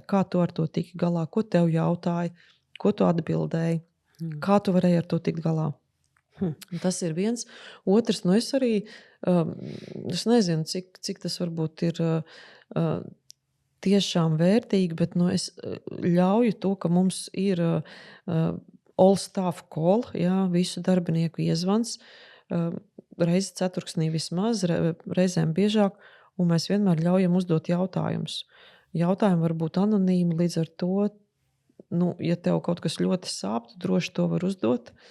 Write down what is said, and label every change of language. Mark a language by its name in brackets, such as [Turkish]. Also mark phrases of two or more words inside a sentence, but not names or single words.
[Latvian] Kā tu ar to tiki galā, ko tev jautāja, ko tu atbildēji, kā tu varēji ar to tikt galā. Tas ir viens. Otrs, es arī, es nezinu, cik tas varbūt ir tiešām vērtīgi, bet es ļauju to, ka mums ir [English] all staff call, [Latvian] visu darbinieku iezvans, reizi ceturksnī vismaz, reizēm biežāk, un mēs vienmēr ļaujam uzdot jautājumus. Jautājumi var būt anonīmi, līdz ar to, ja tev kaut kas ļoti sāp, tu droši to var uzdot.